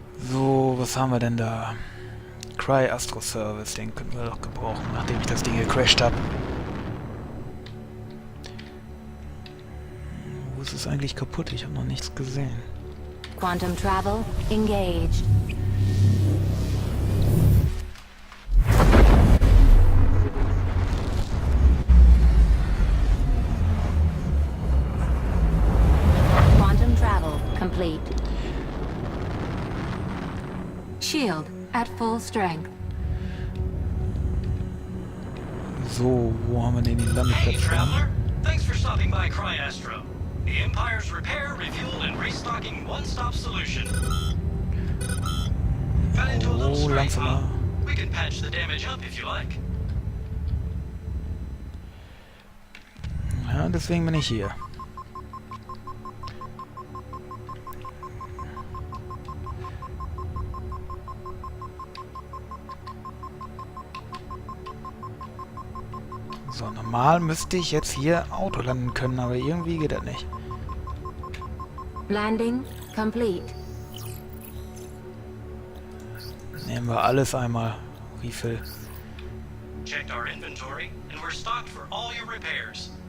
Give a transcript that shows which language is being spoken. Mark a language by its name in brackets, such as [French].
[German] So, was haben wir denn da? Cry Astro Service, den können wir doch gebrauchen, nachdem ich das Ding gecrashed habe. Wo ist es eigentlich kaputt? Ich habe noch nichts gesehen. [English] Quantum travel engaged. Quantum travel complete. Shield at full strength. [German] So, wo haben wir denn die [English] Hey, [German] Landeplätze? [English] traveler! Thanks for stopping by CryAstro. The Empire's repair, refuel, and restocking one-stop solution. Got into a little Oh, scrape, [German] langsamer. [English] huh? We can patch the damage up if you like. [German] Ja, deswegen bin ich hier. So, normal müsste ich jetzt hier Auto landen können, aber irgendwie geht das nicht. [English] Landing complete. [German] Nehmen wir alles einmal. [English] Refill. Checked our inventory, and we're stocked for all your repairs.